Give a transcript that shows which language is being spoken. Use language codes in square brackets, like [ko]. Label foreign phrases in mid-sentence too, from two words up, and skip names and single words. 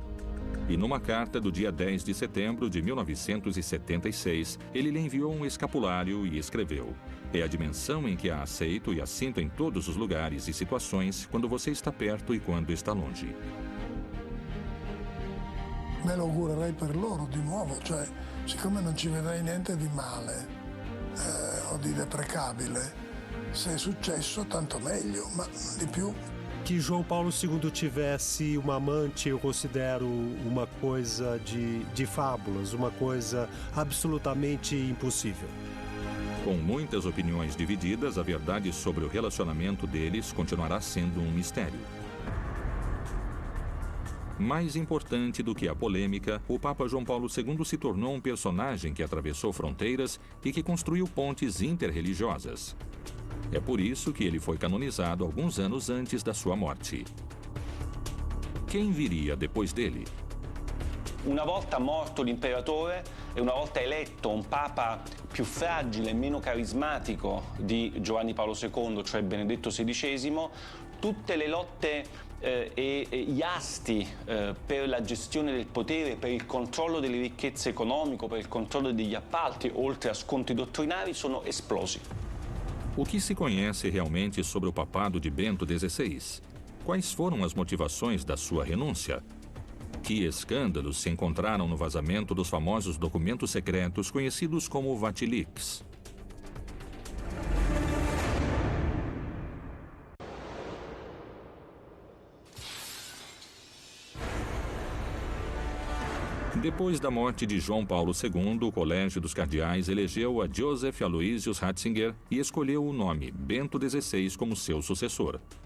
[pt] E numa carta do dia 10 de setembro de 1976, ele lhe enviou um escapulário e escreveu: É a dimensão em que a aceito e a sinto em todos os lugares e situações, quando você está perto e quando está longe. [it] Me lo augurerei per loro di nuovo, cioè, siccome non ci vedrei niente di male o di deprecabile, se è successo tanto meglio, ma di più. [pt] Que João Paulo II tivesse uma amante, eu considero uma coisa de fábulas, uma coisa absolutamente impossível. Com muitas opiniões divididas, a verdade sobre o relacionamento deles continuará sendo um mistério. Mais importante do que a polêmica, o Papa João Paulo II se tornou um personagem que atravessou fronteiras e que construiu pontes interreligiosas. É por isso que ele foi canonizado alguns anos antes da sua morte. Quem viria depois dele? [it] Una volta morto l'imperatore e una volta eletto un papa più fragile e meno carismatico di Giovanni Paolo II, cioè Benedetto XVI, tutte le lotte e gli asti per la gestione del potere, per il controllo delle ricchezze economiche, per il controllo degli appalti, oltre a scontri dottrinari, sono esplosi. [pt] O que se conhece realmente sobre o papado de Bento XVI? Quais foram as motivações da sua renúncia? Que escândalos se encontraram no vazamento dos famosos documentos secretos conhecidos como Vatilix? Depois da morte de João Paulo II, o Colégio dos Cardeais elegeu a Joseph Aloysius Ratzinger e escolheu o nome Bento XVI como seu sucessor.